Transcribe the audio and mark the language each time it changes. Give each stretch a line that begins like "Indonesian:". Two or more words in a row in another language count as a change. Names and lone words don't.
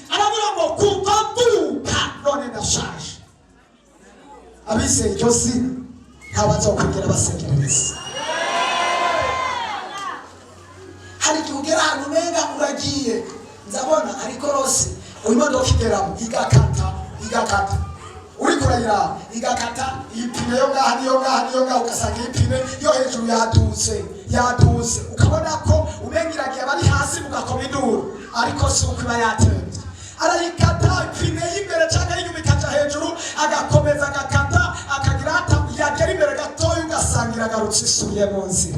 Rundi: Aravuga ngo kuva mvuka none ndashaje. abizeye iryo zina ntabazokwigera basengereza. Hari igihe ugera ahantu umenga uragiye, nzabona ariko rose imodoka igeramo igakata uriko urayiraba igakata, ipine yo ngaha niyo ngaha ugasanga ipine yo hejuru yadutse ukabona ko umenga iragiye abari hasi mugakoma induru, ariko si uko iba yatemvye. Arayikata ipine y'imbere canke y'inyuma ikaja hejuru, agakomeza agakata akagira yagera imbere gatoya ugasanga iragarutse isubiye mu nzira.